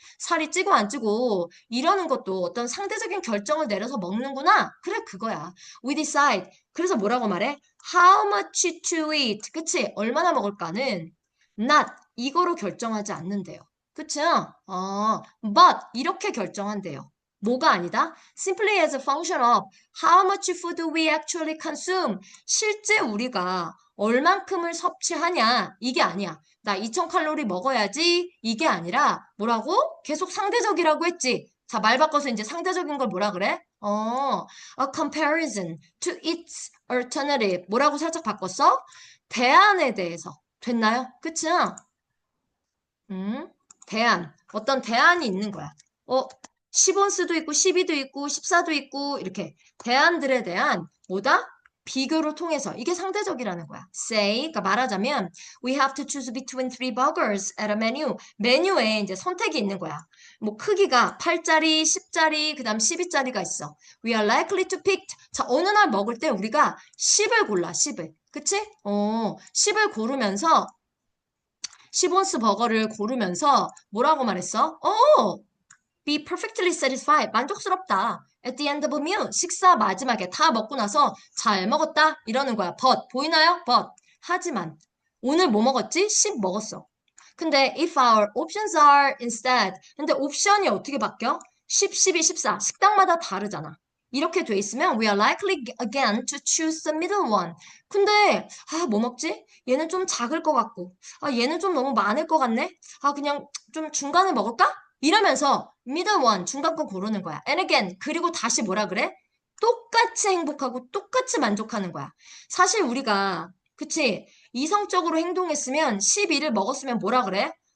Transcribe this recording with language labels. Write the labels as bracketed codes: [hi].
[ko] 살이 찌고 안 찌고 이러는 것도 어떤 상대적인 결정을 내려서 먹는구나. 그래, 그거야. [en] We decide. [ko] 그래서 뭐라고 말해? [en] How much to eat. [ko] 그치? 얼마나 먹을까는 not 이거로 결정하지 않는데요. 그쵸? but 이렇게 결정한대요. 뭐가 아니다? [en] Simply as a function of how much food we actually consume. [ko] 실제 우리가 얼만큼을 섭취하냐. 이게 아니야. 나 2000칼로리 먹어야지. 이게 아니라 뭐라고? 계속 상대적이라고 했지. 자, 말 바꿔서 이제 상대적인 걸 뭐라 그래? [en] A comparison to its alternative. [ko] 뭐라고 살짝 바꿨어? 대안에 대해서. 됐나요? 그치? 음, 대안. 어떤 대안이 있는 거야. 10온스도 있고, 12도 있고, 14도 있고, 이렇게. 대안들에 대한, 뭐다? 비교를 통해서. 이게 상대적이라는 거야. [en] Say, [ko] 그러니까 말하자면, [en] we have to choose between three burgers at a menu. [ko] 메뉴에 이제 선택이 있는 거야. 뭐, 크기가 8짜리, 10짜리, 그 다음 12짜리가 있어. [en] We are likely to pick. [ko] 자, 어느 날 먹을 때 우리가 10을 골라, 10을. 그치? 10을 고르면서, 시본스 버거를 고르면서 뭐라고 말했어? [en] be perfectly satisfied. [ko] 만족스럽다. [en] At the end of a meal. [ko] 식사 마지막에 다 먹고 나서 잘 먹었다. 이러는 거야. But. 보이나요? But. 하지만. 오늘 뭐 먹었지? 10 먹었어. 근데 [en] if our options are instead. [ko] 근데 옵션이 어떻게 바뀌어? 10, 12, 14. 식당마다 다르잖아. 이렇게 돼 있으면 [en] we are likely again to choose the middle one. [ko] 근데 뭐 먹지? 얘는 좀 작을 것 같고 얘는 좀 너무 많을 것 같네? 그냥 좀 중간에 먹을까? 이러면서 [en] middle one, [ko] 중간 거 고르는 거야. [en] And again, [ko] 그리고 다시 뭐라 그래? 똑같이 행복하고 똑같이 만족하는 거야. 사실 우리가 그치? 이성적으로 행동했으면 12를 먹었으면 뭐라 그래?